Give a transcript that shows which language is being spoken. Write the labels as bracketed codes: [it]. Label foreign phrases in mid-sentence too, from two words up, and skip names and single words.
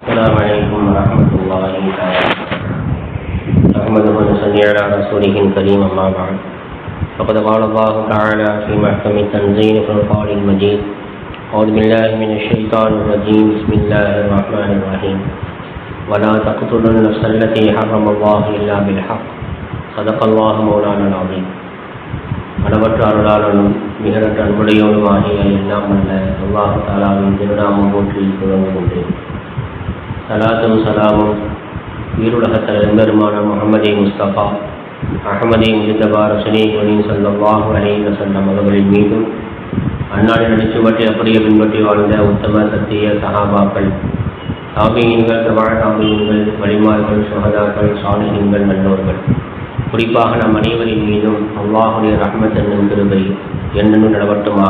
[ar] السلام عليكم ورحمة الله تعالى نحمده ونصلي على رسوله الكريم أما بعد فقد قال الله تعالى في محكم التنزيل في القرآن المجيد أعوذ بالله من الشيطان الرجيم بسم الله الرحمن الرحيم ولا تقتلوا النفس التي حرم الله إلا بالحق صدق الله مولانا العظيم. [ta] அளவற்ற அருளாளனும் மிகரற்ற அன்புடையவனுமாகிய எல்லாம் அல்ல அல்லாஹ் தஆலாவின் திருநாமம் போற்றி புகழ்கின்றேன். சலாத்தும் சலாமும் ஈருலகத்தல் எம்பெருமான முஹம்மதே முஸ்தபா அஹமதே முஜ்தபா ரசூலே கரீம் [ar] صلى الله عليه وسلم [ta] அவர்களின் மீதும் அன்னாரின் அடிச்சுவட்டை அப்படியே பின்பற்றி வாழ்ந்த உத்தம சத்திய சஹாபாக்கள், தாபீன்கள், தபா தாபீன்கள், வலிமார்கள், ஷுஹதாக்கள், சாலிஹீன்கள், நல்லோர்கள், குறிப்பாக நம் அனைவரின் மீதும் அல்லாஹுடைய ரஹ்மத் என்னும் கிருபை என்னென்னும் நிலவட்டுமாக.